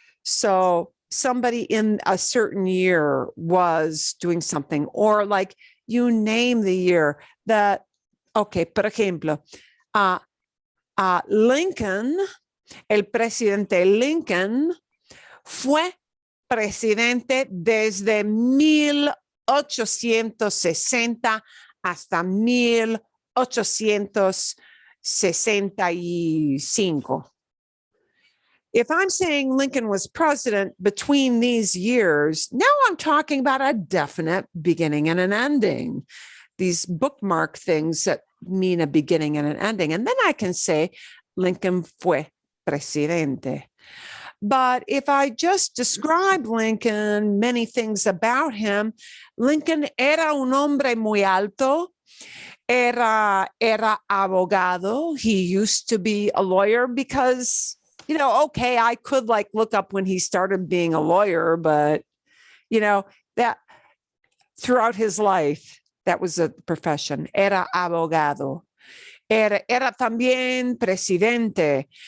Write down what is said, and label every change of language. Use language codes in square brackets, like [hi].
[en] So somebody in a certain year was doing something, or like you name the year that, okay, [es] por ejemplo, Lincoln, el presidente Lincoln fue presidente desde 1860 hasta 1865. [en] If I'm saying Lincoln was president between these years, now I'm talking about a definite beginning and an ending. These bookmark things that mean a beginning and an ending. And then I can say Lincoln [es] fue presidente. [en] But if I just describe Lincoln, many things about him, [es] Lincoln era un hombre muy alto, era abogado. [en] He used to be a lawyer because, you know, okay, I could like look up when he started being a lawyer, but, you know, that throughout his life, that was a profession. [es] Era abogado. Era también presidente.